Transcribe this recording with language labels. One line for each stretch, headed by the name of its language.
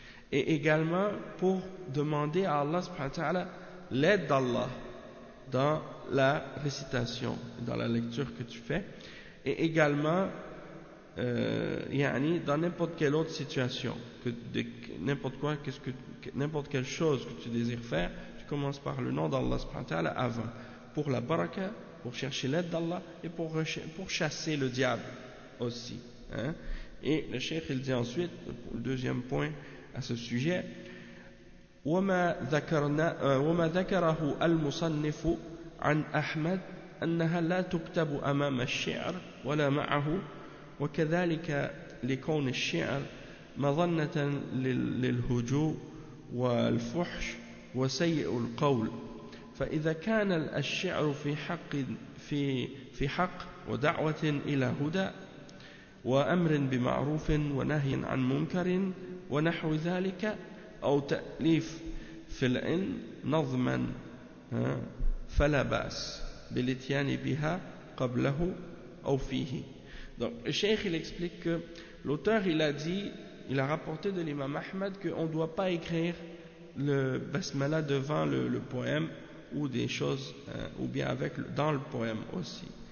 French: Et également pour demander à Allah subhanahu wa ta'ala l'aide d'Allah dans la récitation, dans la lecture que tu fais, et également yani, dans n'importe quelle autre situation, n'importe quelle chose que tu désires faire, tu commences par le nom d'Allah subhanahu wa ta'ala avant, pour la baraka, pour chercher l'aide d'Allah et pour chasser le diable aussi. Hein? Et le cheikh il dit ensuite, le deuxième point à ce sujet,
Arabic: وما ذكره المصنف عن أحمد أنها لا تكتب أمام الشعر ولا معه وكذلك لكون الشعر مظنة للهجوء والفحش وسيء القول فإذا كان الشعر في حق ودعوة إلى هدى وأمر بمعروف ونهي عن منكر ونحو ذلك أو تأليف في العلم نظما فلا بأس بالإتيان بها قبله أو فيه.
French: Donc le cheikh il explique que l'auteur il a rapporté de l'imam Ahmed qu'on ne doit pas écrire le basmala devant le poème ou des choses ou bien avec dans le poème aussi.